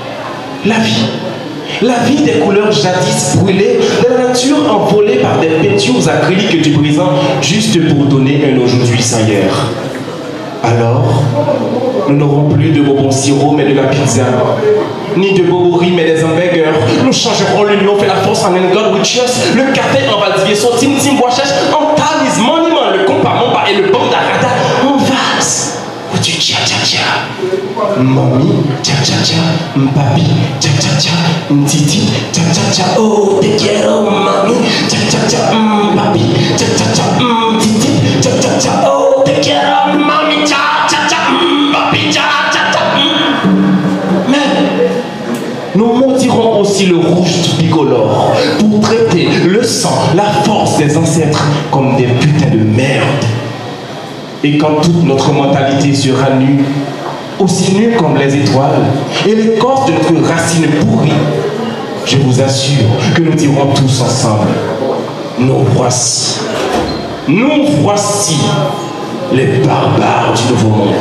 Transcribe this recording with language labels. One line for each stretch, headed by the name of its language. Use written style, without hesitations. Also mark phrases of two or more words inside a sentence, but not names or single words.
French: La vie des couleurs jadis brûlées, de la nature envolée par des peintures acryliques du présent juste pour donner un aujourd'hui sans hier. Alors, nous n'aurons plus de bonbons sirop mais de la pizza, ni de boboris mais des hamburgers. Nous changerons l'union fait la force en un
English: God with cheers,
French: le café en Valdivieso, Tim Tim Boachèche, en Talis, Monument, le compas Momba et le Bandarada en vase. Ou du tcha tcha tcha. Mamie, tcha tcha tcha. Papi, tcha tcha tcha. Titi, tcha tcha tcha. Oh,
Spanish: te quiero, mami. Tcha tcha tcha. Papi, tcha tcha tcha. Titi, tcha tcha tcha. Oh, te quiero, mami. Tcha tcha tcha. Papi, tcha tcha tcha.
French: Mais nous maudirons aussi le rouge du bicolore pour traiter le sang, la force des ancêtres comme des putains de merde. Et quand toute notre mentalité sera nue, aussi nue comme les étoiles, et l'écorce de notre racine pourrie, je vous assure que nous dirons tous ensemble, nous voici les barbares du nouveau monde.